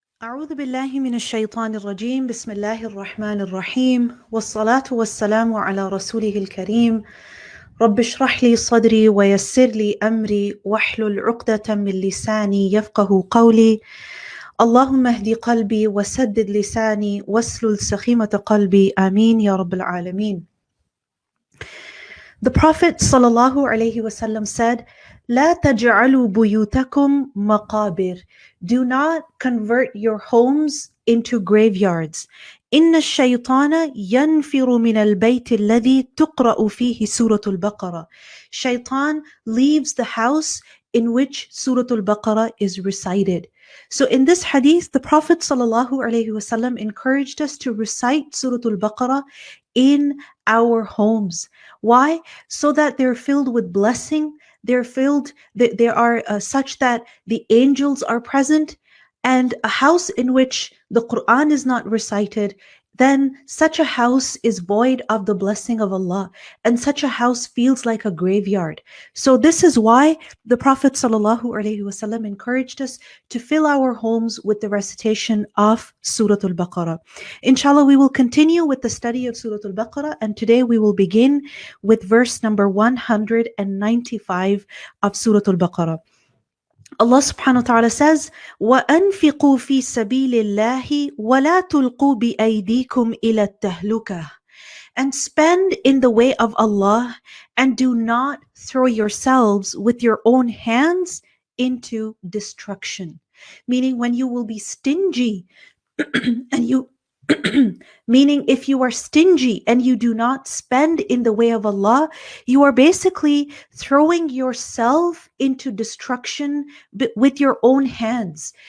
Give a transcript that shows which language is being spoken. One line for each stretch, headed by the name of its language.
Arabic: أعوذ بالله من الشيطان الرجيم بسم الله الرحمن الرحيم والصلاة والسلام على رسوله الكريم رب اشرح لي صدري ويسر لي أمري واحلل عقدة من لساني يفقه قولي اللهم اهدي قلبي وسدد لساني واسلل سخيمة قلبي آمين يا رب العالمين.
English: The Prophet ﷺ said,
Arabic: لا تجعلوا بيوتكم مقابر.
English: Do not convert your homes into graveyards.
Arabic: إن الشيطان ينفر من البيت الذي تقرأ فيه سورة البقرة.
English: Shaitan leaves the house in which Surah Al-Baqarah is recited. So in this hadith, the Prophet ﷺ encouraged us to recite Surah Al-Baqarah in our homes. Why? So that they're filled with blessing. They are such that the angels are present. And a house in which the Quran is not recited, then such a house is void of the blessing of Allah. And such a house feels like a graveyard. So this is why the Prophet ﷺ encouraged us to fill our homes with the recitation of Surah Al-Baqarah. Inshallah, we will continue with the study of Surah Al-Baqarah, and today we will begin with verse number 195 of Surah Al-Baqarah.
Arabic: Allah subhanahu wa ta'ala says, وَأَنفِقُوا فِي سَبِيلِ اللَّهِ وَلَا تُلْقُوا بِأَيْدِيكُمْ إِلَى التَّهْلُكَةِ.
English: And spend in the way of Allah, and do not throw yourselves with your own hands into destruction. Meaning, when you will be stingy and you meaning if you are stingy and you do not spend in the way of Allah, you are basically throwing yourself into destruction with your own hands.